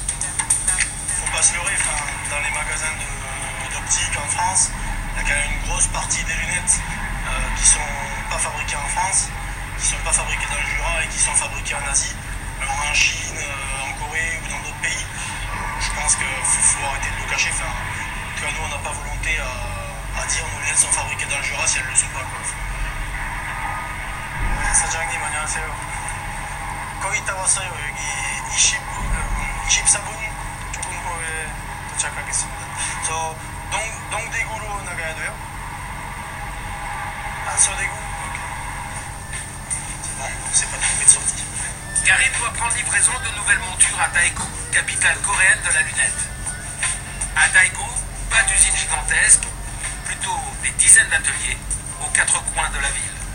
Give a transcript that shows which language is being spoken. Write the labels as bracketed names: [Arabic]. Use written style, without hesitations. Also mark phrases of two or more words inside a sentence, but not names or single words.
[French] Faut pas se leurrer, dans les magasins d'optique en France, il y a quand même une grosse partie des lunettes qui sont pas fabriquées en France, qui sont pas fabriquées dans le Jura et qui sont fabriquées en Asie. Alors en Chine, en Corée ou dans d'autres pays. Je pense qu'il faut arrêter de le cacher. En tout cas, nous, on n'a pas volonté à dire que nos lunettes sont fabriquées dans le Jura si elles ne le sont pas. [Korean] 사장님 안녕하세요. 거의 다 왔어요. 여기 24분 조금 후에 도착하겠습니다. 저 동대구로 나가야 돼요? 서대구? [French] Bon, c'est pas trompé de sortie. Karim doit prendre livraison de nouvelles montures à Daegu, capitale coréenne de la lunette. À Daegu, pas d'usine gigantesque, plutôt des dizaines d'ateliers aux 4 coins de la ville.